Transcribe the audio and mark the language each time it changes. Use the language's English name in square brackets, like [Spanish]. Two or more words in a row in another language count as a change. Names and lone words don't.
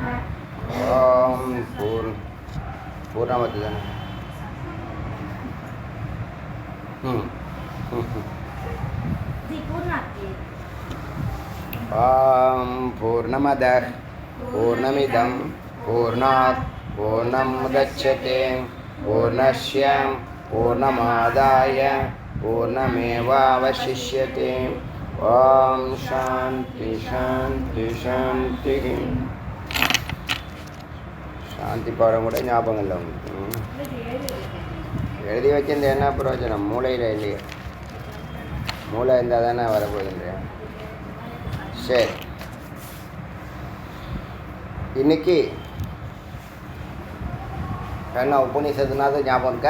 [Sanskrit] ओम पूर्णमद पूर्णमदः पूर्णमिदं पूर्णात् पूर्णमुदच्यते पूर्णस्य पूर्णमादाय पूर्णमेवावशिष्यते. ओम शांति शांति शांति. [Tamil] சாந்தி பாடம் கூட ஞாபகம் இல்லை உங்களுக்கு. எழுதி வச்சிருந்த என்ன பிரயோஜனம்? மூளையில் இல்லையே. மூளை இருந்தால் தானே வரப்போகுது இல்லையா? சரி, இன்னைக்கு என்ன உபநிஷத்துனாவது ஞாபகம் இருக்கா?